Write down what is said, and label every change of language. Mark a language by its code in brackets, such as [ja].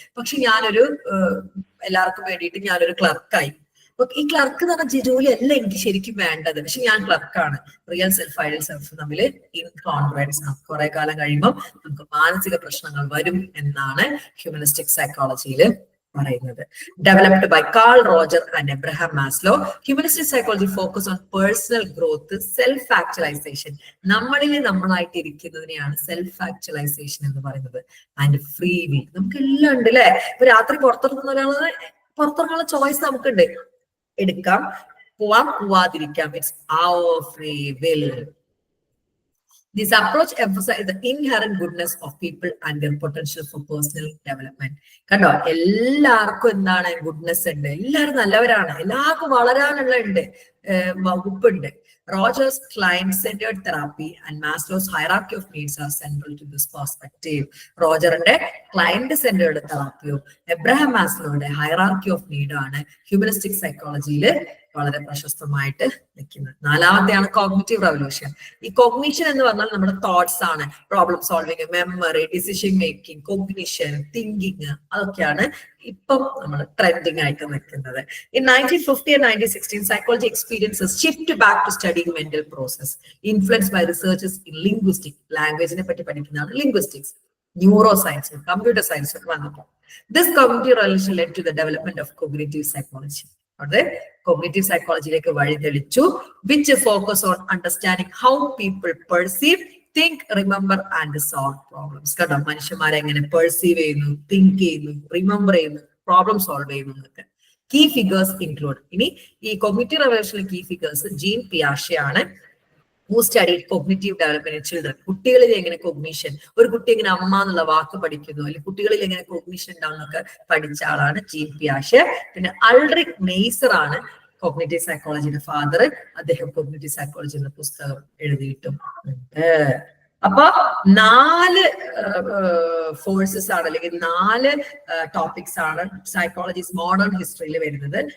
[ml] പക്ഷെ ഞാനൊരു എല്ലാവർക്കും വേണ്ടിയിട്ട് ഞാനൊരു ക്ലർക്കായി. ഈ ക്ലർക്ക് എന്ന് പറഞ്ഞ ജോലി അല്ല എനിക്ക് ശരിക്കും വേണ്ടത്, പക്ഷെ ഞാൻ ക്ലർക്കാണ്. റിയൽ സെൽഫ് ഐഡിയൽ സെൽഫ് തമ്മിൽ ഇൻകോൺഗ്രുവൻസ് ആണ്. കുറെ കാലം കഴിയുമ്പോൾ നമുക്ക് മാനസിക പ്രശ്നങ്ങൾ വരും എന്നാണ് ഹ്യൂമനിസ്റ്റിക് സൈക്കോളജിയിൽ പറയുന്നത്. [en] Developed by Carl Roger and Abraham Maslow, humanistic psychology focus on personal growth, self-actualization. [ml] നമ്മളിൽ നമ്മളായിട്ട് ഇരിക്കുന്നതിനെയാണ് സെൽഫ് ആക്ച്വലൈസേഷൻ എന്ന് പറയുന്നത്. And free will. നമുക്ക് എല്ലാം ഉണ്ട് അല്ലെ? ഇപ്പൊ രാത്രി പുറത്തിറങ്ങുന്ന ഒരാള് പുറത്തിറങ്ങാനുള്ള ചോയ്സ് നമുക്കുണ്ട്. എടുക്കാം, പോവാം, പോവാതിരിക്കാം. It's [en] our free will. This approach emphasizes the inherent goodness of people and their potential for personal development. [ml] കണ്ടോ, എല്ലാവർക്കും എന്താണ് ഗുഡ്നെസ് ഉണ്ട്, എല്ലാവരും നല്ലവരാണ്, എല്ലാവർക്കും വളരാനുള്ള ഉണ്ട്, വകുപ്പുണ്ട്. [en] Roger's client-centered therapy and Maslow's hierarchy of needs are central to this perspective. [ml] റോജറിന്റെ client-centered തെറാപ്പിയും Abraham മാസ്ലോയുടെ hierarchy of need ആണ് humanistic സൈക്കോളജിയിൽ വളരെ പ്രശസ്തമായിട്ട് നിൽക്കുന്നത്. നാലാമത്തെയാണ് കോഗ്നിറ്റീവ് റെവല്യൂഷൻ. ഈ കോഗ്നിഷൻ എന്ന് പറഞ്ഞാൽ നമ്മുടെ തോട്ട്സ് ആണ്. Problem solving, memory, decision making, cognition, thinking, അതൊക്കെയാണ് ഇപ്പം നമ്മൾ ട്രെൻഡിങ് ആയിട്ട് നിൽക്കുന്നത്. [en] In 1950 and 1916, psychology experiences shift back to studying mental process, influenced by researchers in linguistics. [ml] ലാംഗ്വേജിനെ പറ്റി പഠിക്കുന്നതാണ് linguistics, neuro science, computer science ഒക്കെ വന്നപ്പോൾ [en] this cognitive revolution led to the development of cognitive psychology. [ml] അത് cognitive സൈക്കോളജിയിലേക്ക് വഴിതെളിച്ചു, [en] Which focus on understanding how people perceive, think, remember and solve problems. [ml] കേട്ടോ, മനുഷ്യന്മാരെ എങ്ങനെ perceive ചെയ്യുന്നു, think ചെയ്യുന്നു, റിമെമ്പർ ചെയ്യുന്നു, problem solve ചെയ്യുന്നു എന്നൊക്കെ. [en] Key figures include. [ml] ഇനി ഈ കോഗ്നിറ്റീവ് റെവല്യൂഷനിലെ കീ ഫിഗേഴ്സ് ജീൻ പിയാഷെ ആണ്. [en] who studied cognitive development in children. [ml] കുട്ടികളിൽ എങ്ങനെ കൊഗ്നിഷൻ, ഒരു കുട്ടി എങ്ങനെ അമ്മ എന്നുള്ള വാക്ക് പഠിക്കുന്നു, അല്ലെങ്കിൽ കുട്ടികളിൽ എങ്ങനെ കൊഗ്നിഷൻ ഉണ്ടാവുന്നൊക്കെ പഠിച്ച ആളാണ് ജീൻ പിയാഷെ. പിന്നെ അൾറിക് മെയ്സർ ആണ് കോഗ്നിറ്റീവ് സൈക്കോളജിയുടെ ഫാദർ. അദ്ദേഹം കോഗ്നിറ്റീവ് സൈക്കോളജി എന്ന പുസ്തകം എഴുതിയിട്ടും ഉണ്ട്. അപ്പൊ 4 ഫോഴ്സസ് ആണ്, അല്ലെങ്കിൽ 4 ടോപ്പിക്സ് ആണ് സൈക്കോളജീസ് മോഡേൺ ഹിസ്റ്ററിയിൽ വരുന്നത്.